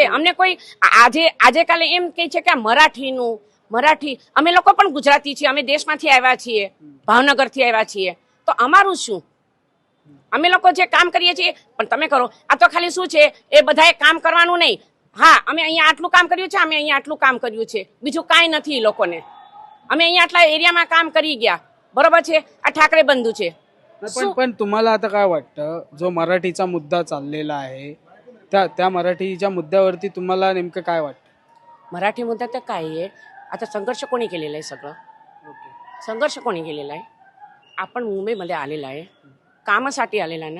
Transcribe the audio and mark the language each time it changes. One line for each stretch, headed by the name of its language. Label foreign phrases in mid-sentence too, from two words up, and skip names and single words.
Gujarati: અમને કોઈ આજે કાલે એમ કહે છે કે મરાઠી, અમે લોકો પણ ગુજરાતી છીએ, અમે દેશમાંથી આવ્યા છીએ, ભાવનગરથી આવ્યા છીએ, તો અમારું શું? અમે લોકો જે કામ કરીએ છીએ પણ તમે કરો. આ તો ખાલી શું છે, એ બધાએ કામ કરવાનું નહીં. હા, અમે અહીંયા આટલું કામ કર્યું છે, અમે અહીંયા આટલું કામ કર્યું છે, બીજું કાંઈ નથી એ લોકોને. અમે અહીંયા આટલા एरियाમાં કામ કરી ગયા, बरोबर છે. આ ઠાકરે बंधू છે.
Marathi: पण तुम्हाला आता काय वाटतं, जो मराठीचा मुद्दा चाललेला आहे त्या मराठीच्या मुद्द्यावरती तुम्हाला नेमकं काय वाटतं? मराठी मुद्दा तर काय आहे, आता संघर्ष कोणी केलेला आहे? सगळं संघर्ष कोणी केलेला आहे? आपण मुंबईमध्ये आलेला आहे, कामासाठी आलेला आहे ना.